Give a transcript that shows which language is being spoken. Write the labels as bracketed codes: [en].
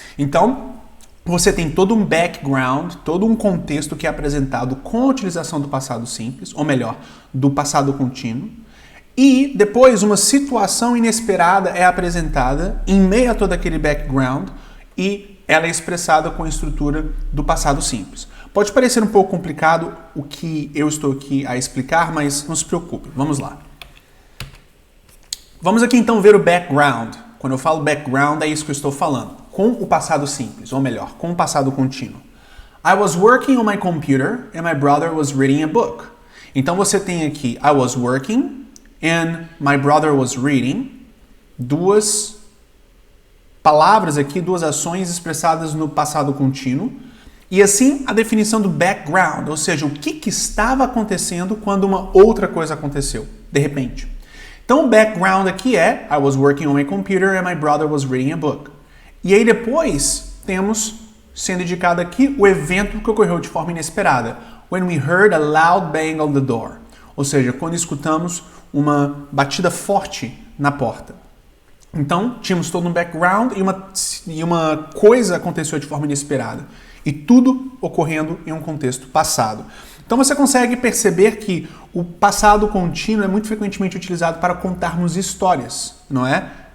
[pt] Então, você tem todo um background, todo um contexto que é apresentado com a utilização do passado simples, ou melhor, do passado contínuo, e depois uma situação inesperada é apresentada em meio a todo aquele background e ela é expressada com a estrutura do passado simples. Pode parecer um pouco complicado o que eu estou aqui a explicar, mas não se preocupe, vamos lá. Vamos aqui então ver o background. Quando eu falo background, é isso que eu estou falando. Com o passado simples, ou melhor, com o passado contínuo. [en] I was working on my computer and my brother was reading a book. [pt] Então você tem aqui [en] I was working and my brother was reading. [pt] Duas palavras aqui, duas ações expressadas no passado contínuo. E assim a definição do background, ou seja, o que estava acontecendo quando uma outra coisa aconteceu, de repente. Então o background aqui é [en] I was working on my computer and my brother was reading a book. [pt] E aí depois temos, sendo indicado aqui, o evento que ocorreu de forma inesperada. [en] When we heard a loud bang on the door. [pt] Ou seja, quando escutamos uma batida forte na porta. Então, tínhamos todo um background e uma coisa aconteceu de forma inesperada. E tudo ocorrendo em um contexto passado. Então você consegue perceber que o passado contínuo é muito frequentemente utilizado para contarmos histórias, não é?